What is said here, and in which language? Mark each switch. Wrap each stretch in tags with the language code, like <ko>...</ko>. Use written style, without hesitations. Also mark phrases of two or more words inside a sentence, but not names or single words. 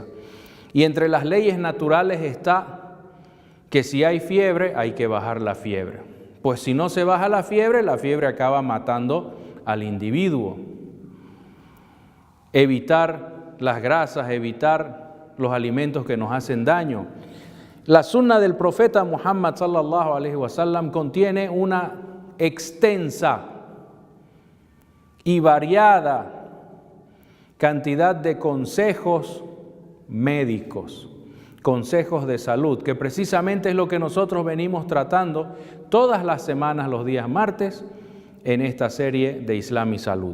<es>Y entre las leyes naturales está que si hay fiebre, hay que bajar la fiebre. Pues si no se baja la fiebre acaba matando al individuo. Evitar las grasas, evitar los alimentos que nos hacen daño. La sunna del profeta Muhammad</es> <ar>صلى الله عليه وسلم</ar> <es>contiene una extensa y variada cantidad de consejos médicos, consejos de salud, que precisamente es lo que nosotros venimos tratando todas las semanas, los días martes, en esta serie de Islam y Salud.</es>